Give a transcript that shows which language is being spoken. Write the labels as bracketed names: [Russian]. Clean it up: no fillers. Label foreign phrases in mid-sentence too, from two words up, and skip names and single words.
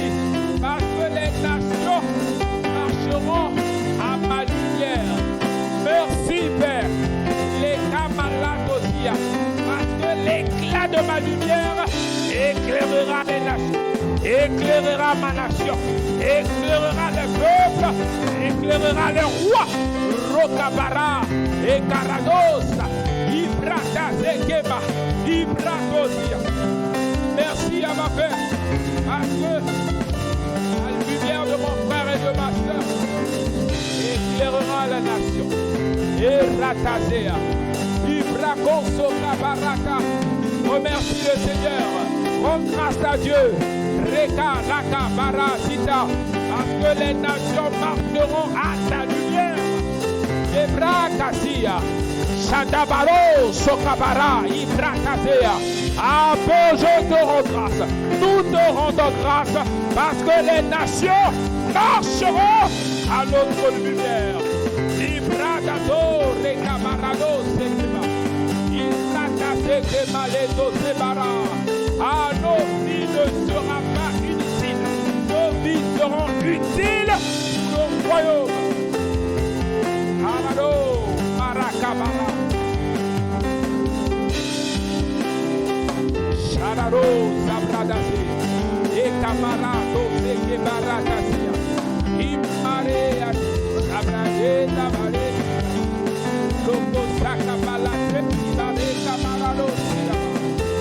[French] Parce que les nations marcheront à ma lumière. Merci, Père. Les Kamaladosia. Parce que l'éclat de ma lumière éclairera les nations. Éclairera ma nation. Éclairera les peuples. Éclairera les rois. Rokabara. Et Karadosa. Ibrata Zekeba. Ibratosia. Merci à ma Père. Parce que la lumière de mon frère et de ma soeur éclairera la nation. Et Ratazea. Ibrakoso Kabaraka. Remercie le Seigneur. Rends grâce à Dieu. Reka Raka Barasita. Parce que les nations marcheront à ta lumière. Ebrakazia. Shandabaro Sokabara. Ibrakazea. Ah bon, je te rends grâce. Nous te rendons grâce parce que les nations marcheront à notre lumière. Ibradato Rekabarado Sekeba. Ibrakazekeba Leto Sebara. Ah, nos vies ne seront pas inutiles. Nos vies seront utiles pour le royaume. Amado Marakabara. Shararo Zabradasi. Ekamarato Sekebaratasia. Imarea Zabrade Zabare. Loko Sakabala Kebare Kamarado Siaba.